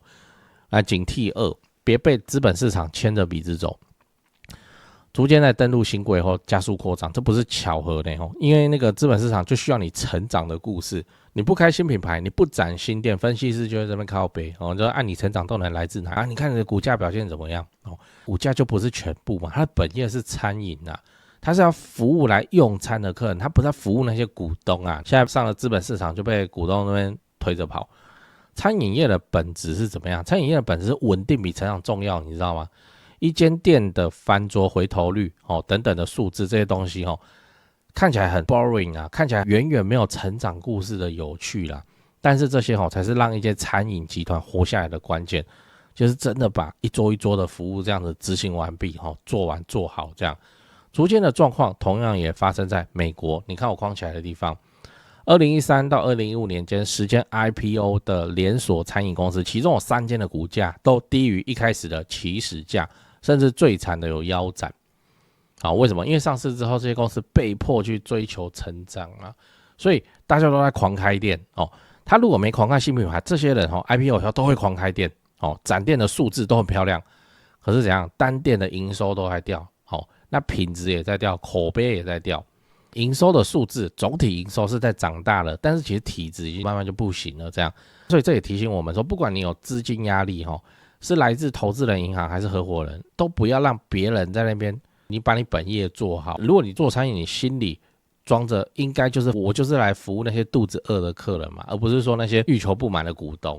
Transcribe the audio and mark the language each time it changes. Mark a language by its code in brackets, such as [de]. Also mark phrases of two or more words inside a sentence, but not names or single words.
[zh] 來警惕2，別被資本市場牽着鼻子走。逐漸在登陸新規後加速擴張，這不是巧合的哦，因為那個資本市場就需要你成長的故事。你不開新品牌，你不展新店，分析師就在這邊靠北哦，就按你成長動能來自哪啊？你看你的股價表現怎麼樣哦？股價就不是全部嘛，它的本業是餐飲啊，它是要服務來用餐的客人，它不是要服務那些股東啊。現在上了資本市場就被股東那邊推着跑。餐飲業的本質是怎麼樣？餐飲業的本質是穩定比成長重要，你知道嗎？一間店的翻桌回頭率等等的數字，這些東西看起來很 boring 啊，看起來遠遠沒有成長故事的有趣啦。但是這些才是讓一間餐飲集團活下來的關鍵，就是真的把一桌一桌的服務這樣子執行完畢，做完做好這樣。逐漸的狀況同樣也發生在美國，你看我框起來的地方，2013到2015年間10間 IPO 的連鎖餐飲公司，其中有3間的股價都低於一開始的起始價。甚至最慘的有腰斬，好，為什麼？因為上市之後，這些公司被迫去追求成長啊，所以大家都在狂開店哦。他如果沒狂開新品牌，這些人IPO 以後都會狂開店哦，展店的數字都很漂亮，可是怎樣？單店的營收都在掉，那品質也在掉，口碑也在掉。營收的數字總體營收是在長大了，但是其實體質已經慢慢就不行了，這樣。所以這也提醒我們說，不管你有資金壓力是來自投資人銀行還是合夥人，都不要讓別人在那邊，你把你本業做好。如果你做餐飲，你心裡裝着應該就是我就是來服務那些肚子餓的客人嘛，而不是說那些欲求不滿的股東。